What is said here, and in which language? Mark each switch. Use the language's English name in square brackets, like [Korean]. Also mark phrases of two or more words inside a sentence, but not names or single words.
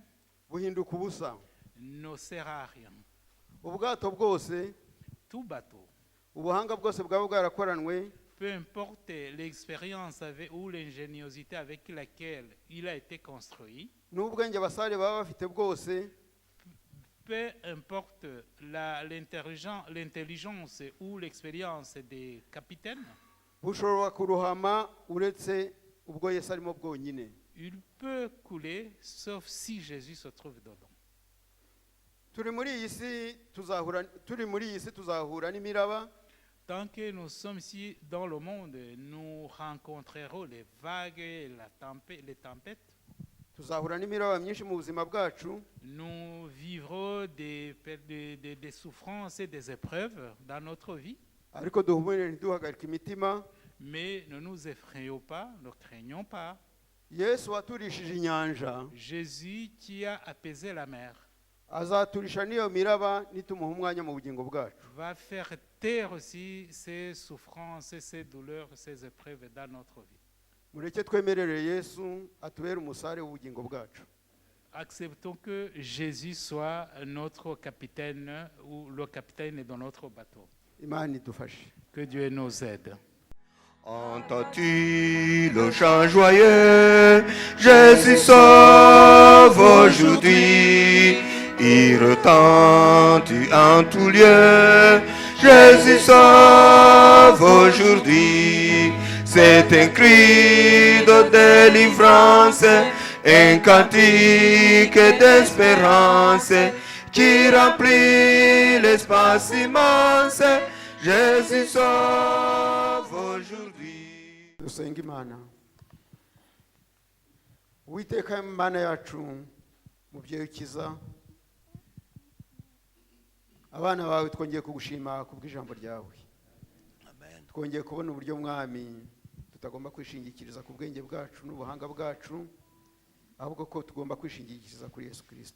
[Kinyarwanda] buhinduka ubusa. [French] ne sert à rien. [Kinyarwanda] Ubwato bwose, [French] Tout bateau, [Kinyarwanda] ubuhanga bwose bwaba bwarakoranwe, [French] peu importe l'expérience ou l'ingéniosité avec laquelle il a été construit, [Kinyarwanda] n'ubwenge abasare baba bafite bwose, [French] peu importe l'intelligence ou l'expérience des capitaines, [Kinyarwanda] bushobora kuruhama uretse ubwo Yesu arimo bwonyine. [French] il peut couler sauf si Jésus se trouve dedans. [Kinyarwanda] Turi muri iyi si tuzahura n'imiraba. [French] Tant que nous sommes ici dans le monde, nous rencontrerons les vagues et les tempêtes. [Kinyarwanda] Tuzahura n'imiraba myinshi mu buzima bwacu. [French] Nous vivrons des souffrances et des épreuves dans notre vie. [Kinyarwanda] Ariko duhumure ntiduhagarike imitima. [French] Mais ne nous effrayons pas, ne craignons pas. [Kinyarwanda] Yesu waturishije inyanja, [French] Jésus qui a apaisé la mer, [Kinyarwanda] azaturisha n'iyo miraba nitumuha umwanya mu bugingo bwacu. [French] va faire taire aussi ces souffrances, ces douleurs, ces épreuves dans notre vie. [Kinyarwanda] Mureke twemerere Yesu atubere umusare w'ubugingo bwacu. [French] Acceptons que Jésus soit notre capitaine ou le capitaine de notre bateau. [Kinyarwanda] Imana idufashe. [French] Que Dieu nous aide. Entends-tu le chant joyeux? Jésus sauve aujourd'hui. Il retentit en tout lieu. Jésus sauve aujourd'hui. C'est un cri de délivrance, un cantique d'espérance qui remplit l'espace immense. Jésus sauve aujourd'hui. [Kinyarwanda] Dusenga Imana. Uwiteka Imana yacu, mubyeyi ukiza, abana bawe twongeye kugushima kubw'ijambo ryawe. Twongeye kubona uburyo mwami tutagomba kwishingikiriza ku bwenge bwacu n'ubuhanga bwacu, ahubwo ko tugomba kwishingikiriza kuri Yesu Kristo.